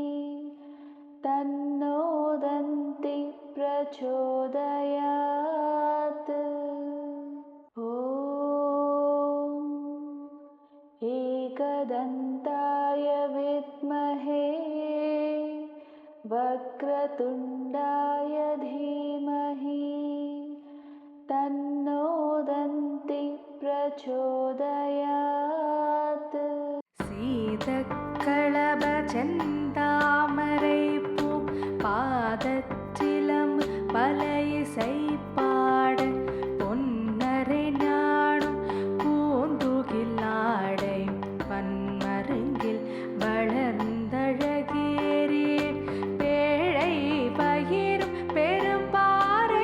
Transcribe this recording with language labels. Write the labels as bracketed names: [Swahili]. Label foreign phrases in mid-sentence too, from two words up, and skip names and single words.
[Sanskrit] तन्नो दन्ति प्रचोदयात् ॐ एकदन्ताय विद्महे वक्रतुण्डाय धीमहि तन्नो दन्ति प्रचोदयात् [Tamil] சீதக்களப செந்தாமரைப்பூ பாதச்சிலம்பு பல இசை பாட பொன்னரை ஞானம் பூந்துகில்லாடை பன்மருங்கில் வளர்ந்தழகேறி பேழை பகிரும் பெரும்பாறை